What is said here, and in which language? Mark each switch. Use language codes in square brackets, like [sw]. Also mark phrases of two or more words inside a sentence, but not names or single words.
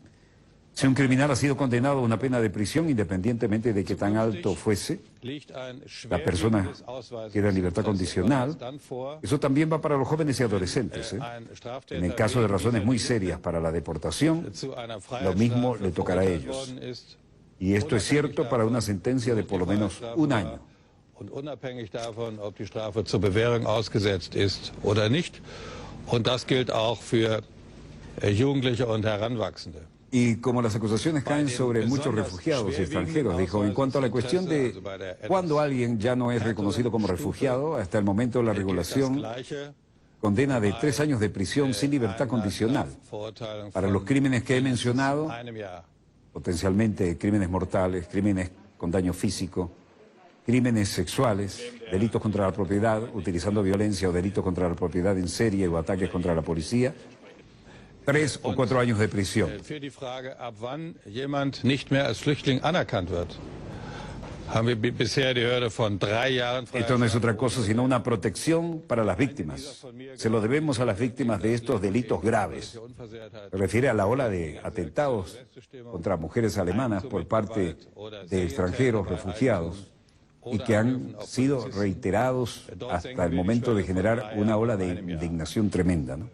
[es] Si un criminal ha sido condenado a una pena de prisión, independientemente de que tan alto fuese, la persona queda en libertad condicional. Eso también va para los jóvenes y adolescentes, ¿eh? En el caso de razones muy serias para la deportación, lo mismo le tocará a ellos. Y esto es cierto para una sentencia de por lo menos un año. [de] Und unabhängig davon, ob die Strafe zur Bewährung ausgesetzt ist oder nicht. Und das gilt auch für Jugendliche und Heranwachsende. [es] Y como las acusaciones caen sobre muchos refugiados y extranjeros, dijo, en cuanto a la cuestión de cuándo alguien ya no es reconocido como refugiado, hasta el momento la regulación condena de 3 años de prisión sin libertad condicional para los crímenes que he mencionado, potencialmente crímenes mortales, crímenes con daño físico, crímenes sexuales, delitos contra la propiedad, utilizando violencia o delitos contra la propiedad en serie o ataques contra la policía, 3 o 4 años de prisión. [de] Für die Frage, ab wann jemand nicht mehr als Flüchtling anerkannt wird, haben wir bisher die Hürde von 3 Jahren. [es] Esto no es otra cosa sino una protección para las víctimas. Se lo debemos a las víctimas de estos delitos graves. Se refiere a la ola de atentados contra mujeres alemanas por parte de extranjeros refugiados y que han sido reiterados hasta el momento de generar una ola de indignación tremenda, ¿no?